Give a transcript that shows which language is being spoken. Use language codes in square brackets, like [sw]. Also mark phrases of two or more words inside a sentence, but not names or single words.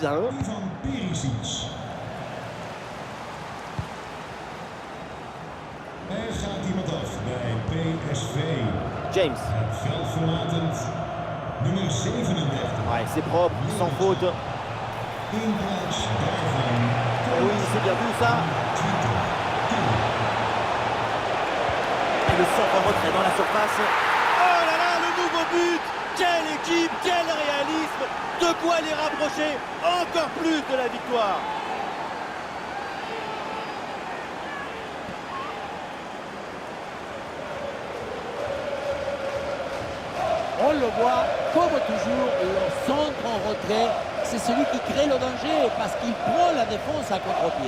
[nl] Ivan Perisic. Er gaat iemand af bij PSV. James. Het veld verlatend. Nummer 37. [fr] Ouais, c'est propre, sans faute. [nl] In plaats daarvan. [fr] Et oui, c'est bien vu ça. 20. Et le centre en retrait dans la surface. Oh là là, le nouveau but! Quelle équipe, quel réalisme! De quoi les rapprocher encore plus de la victoire. On le voit, comme toujours, le centre en retrait, c'est celui qui crée le danger parce qu'il prend la défense à contre-pied.